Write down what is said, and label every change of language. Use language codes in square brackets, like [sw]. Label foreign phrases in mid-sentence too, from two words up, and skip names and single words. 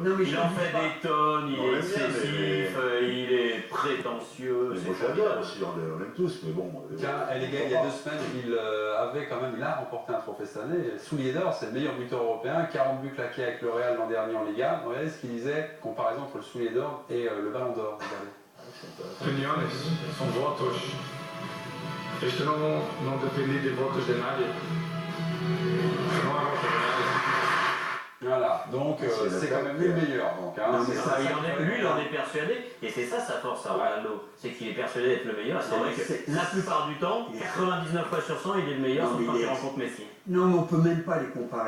[fr] Il en fait des tonnes, il est excessif, il est prétentieux. Moi j'adore aussi, on l'aime tous, mais bon. Tiens, les gars, il y a 2 semaines, il a remporté un trophée cette année. Soulier d'or, c'est le meilleur buteur européen, 40 buts claqués avec le Real l'an dernier en Liga. Regardez ce qu'il disait, comparaison entre le Soulier d'or et le Ballon d'Or. [pt] Opiniões são votos. Isto não depende de votos de nadie. Não há votos de nadie. [fr] Voilà, donc c'est quand même lui le meilleur. Donc, hein, lui, il en est persuadé, et c'est ça sa force à Ronaldo, c'est qu'il est persuadé d'être le meilleur. C'est vrai que la plupart du temps, 99 fois sur 100, il est le meilleur, sauf quand il rencontre Messi. Non, mais on peut même pas les comparer.